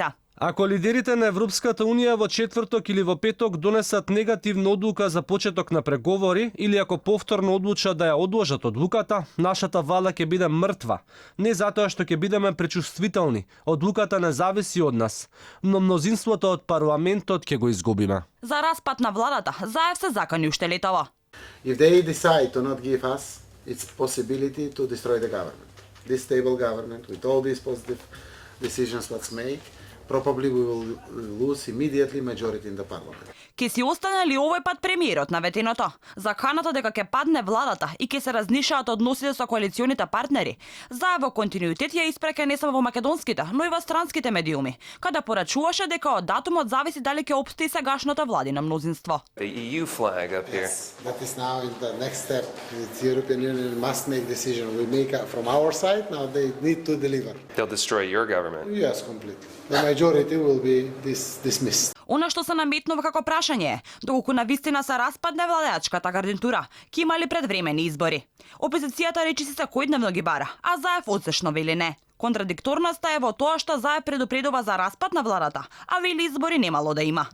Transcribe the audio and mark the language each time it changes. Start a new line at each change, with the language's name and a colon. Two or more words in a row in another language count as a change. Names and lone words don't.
Macedonian: Ако лидерите на Европската Унија во четврток или во петок донесат негативна одлука за почеток на преговори или ако повторно одлучат да ја одложат одлуката, нашата влада ќе биде мртва. Не затоа што ќе бидеме пречувствителни, одлуката не зависи од нас, но мнозинството од парламентот ќе го изгубиме. За распад на владата, Заев се закани уште летово.
English: If they decide to not give us its possibility to destroy the government, this stable government with all these positive decisions what's made, probably we will lose immediately majority in the parliament.
Macedonian: Ке си остане ли овој пат премиерот на ветеното? Заканата дека ќе падне владата и ќе се разнишаат односите со коалиционите партнери, Заев во континуитет ја испрека не само во македонските, но и во странските медиуми, каде порачуваше дека од датумот зависи дали ќе опстои сегашното владино мнозинство.
English: The EU flag up here. Yes, that is now in the next step. The European Union must make decision. We make from our side, now they need to deliver. They'll destroy your government. Yes, completely. The majority will be dismissed.
Macedonian: Она што се наметнува како прашање е, доколку навистина се распадне владеачката гарнитура, ќе има ли предвремени избори? Опозицијата речиси секојдневно ги бара, а Заев одсешно вели не. Контрадикторноста е во тоа што Заев предупредува за распад на владата, а вели избори немало да има.